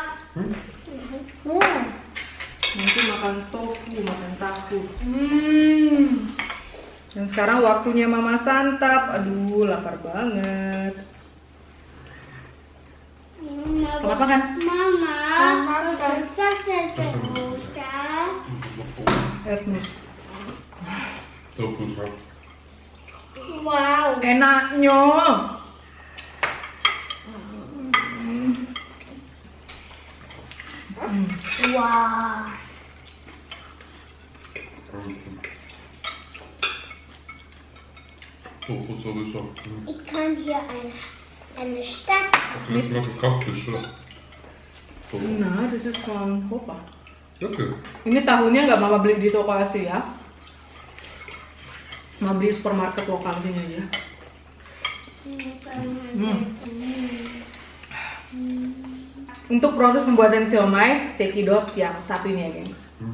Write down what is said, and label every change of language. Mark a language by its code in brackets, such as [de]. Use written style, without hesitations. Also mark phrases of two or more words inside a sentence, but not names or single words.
[id] Nanti makan tofu, makan tahu. Dan sekarang waktunya mama santap. Aduh, lapar banget. Selamat makan. Mama, [de] was ist das denn so groß? Ernus. Tofu. Wow. [id] Enaknya. Wow. [de] Tofu sowieso. Ich kann hier eine Stadt. Hast du das mal gekauft, oder? Tofu. [en] Nah, this is from Hofa. Okay. [id] Ini tahunya nggak mama beli di toko Asia. Mama beli di supermarket lokal sini aja. Untuk proses pembuatan siomay, cekidot yang satu ini ya, gengs.